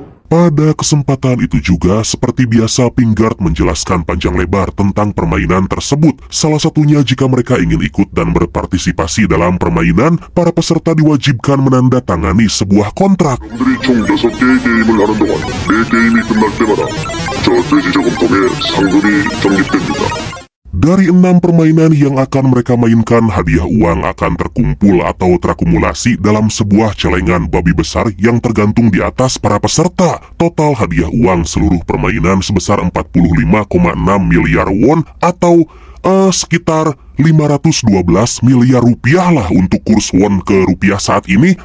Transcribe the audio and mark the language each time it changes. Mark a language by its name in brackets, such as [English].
[Indonesian] Pada kesempatan itu juga, seperti biasa pinggard menjelaskan panjang lebar tentang permainan tersebut. Salah satunya jika mereka ingin ikut dan berpartisipasi dalam permainan, para peserta diwajibkan menandatangani sebuah kontrak. [Korean] 분들이 총 6개의 게임을 하는 동안 매 게임이 끝날 때마다 저 돼지 저금통에 상금이 적립됩니다. [Indonesian] Dari 6 permainan yang akan mereka mainkan, hadiah uang akan terkumpul atau terakumulasi dalam sebuah celengan babi besar yang tergantung di atas para peserta. Total hadiah uang seluruh permainan sebesar 45,6 miliar won atau sekitar 512 miliar rupiah lah untuk kurs won ke rupiah saat ini.